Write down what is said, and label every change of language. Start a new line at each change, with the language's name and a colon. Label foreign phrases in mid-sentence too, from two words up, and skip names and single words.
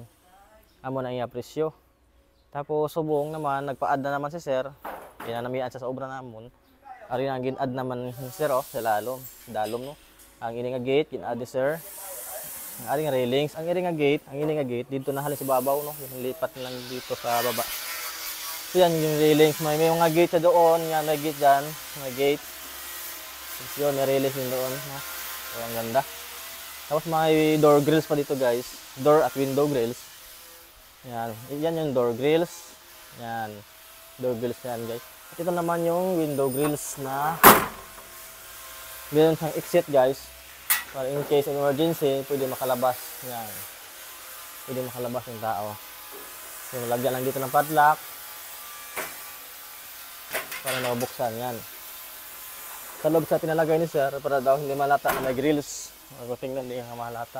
Hiligaynon: Amo na iya presyo. Tapos subong naman nagpa-add na naman si sir, kinanamian sa obra namon. Ari ang gin-add naman sir sa lalom, dalom no. Ang ini nga gate gin-add sir. Ang ari nga railings, ang ini nga gate dito na halin sa babaw no,
Filipino: lipat lang dito sa baba. So yan yung railings, may mga gate sa doon, yan may gate diyan, may gate. So yun, may railings din doon no. So ang ganda. Tapos may
English: door grills
Filipino: pa dito guys, door at
English: window grills.
Filipino: Yan, yan yung
English: door grills.
Filipino: Yan,
English: door grills
Filipino: yan guys. At ito naman yung
English: window grills
Filipino: na meron siyang exit guys.
English: Para in case of emergency,
Filipino: pwede makalabas. Yan. Pwede makalabas yung tao. So, lagyan lang dito ng padlock. Para nabuksan. Yan. Sa loob sa pinalagay ni sir, para daw hindi malata na may grills. Tingnan hindi nga malata.